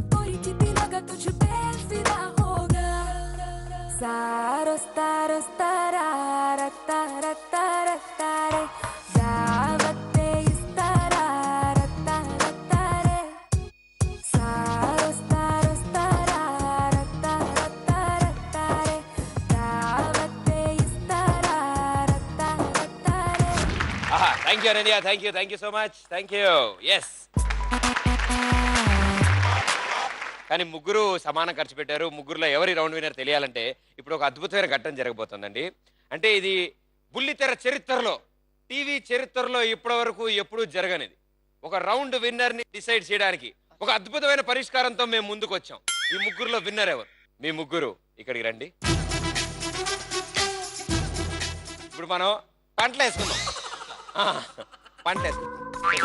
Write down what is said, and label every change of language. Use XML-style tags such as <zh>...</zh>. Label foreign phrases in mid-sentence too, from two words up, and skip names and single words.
<hi>जीती मगर तुझ पे फिदा होगा सारो तारो तारा रत्ता रत्ता रत्ता रे दावते इस तारा रत्ता रत्ता रे सारो तारा रत्ता रत्ता रत्ता रे दावते इस तारा रत्ता रत्ता रे</hi> <te>ఆహా</te> <en>thank you Ananya thank you so much thank you yes</en> <te>కానీ ముగ్గురు సమానం ఖర్చు పెట్టారు ముగ్గురులో ఎవరి</te> <en>round winner</en> <te>తెలియాలంటే ఇప్పుడు ఒక అద్భుతమైన ఘట్టం జరగబోతుందండి అంటే ఇది బుల్లితెర చరిత్రలో టీవీ చరిత్రలో ఇప్పటి వరకు ఎప్పుడూ జరగనిది ఒక</te> <en>round winner</en> <te>ని డిసైడ్ చేయడానికి ఒక అద్భుతమైన పరిష్కారంతో మేము ముందుకు వచ్చాం ఈ ముగ్గురులో విన్నర్ ఎవరు మీ ముగ్గురు ఇక్కడికి రండి ఇప్పుడు మనం పంటలు వేసుకుందాం పంటలు వేసుకుందాం</te>